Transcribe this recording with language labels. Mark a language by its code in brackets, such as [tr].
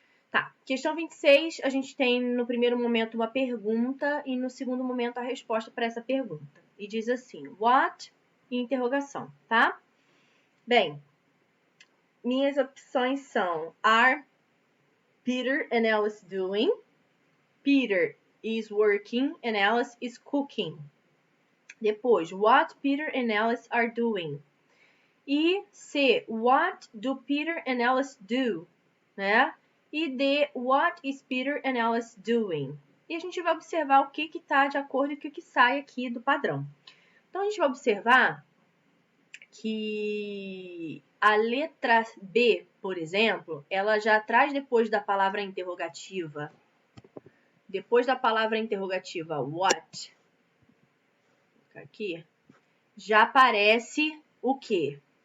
[pt] Tá, questão 26, a gente tem no primeiro momento uma pergunta e no segundo momento a resposta para essa pergunta. E diz assim, what? E interrogação, tá? Bem, minhas opções são [en] are Peter and Alice doing? Peter is working and Alice is cooking. Depois, what Peter and Alice are doing? E C, what do Peter and Alice do? Né? E D, what is Peter and Alice doing? [pt] E a gente vai observar o que está de acordo com o que sai aqui do padrão. Então, a gente vai observar que a letra B, por exemplo, ela já traz depois da palavra interrogativa. Depois da palavra interrogativa what, aqui, já aparece o quê?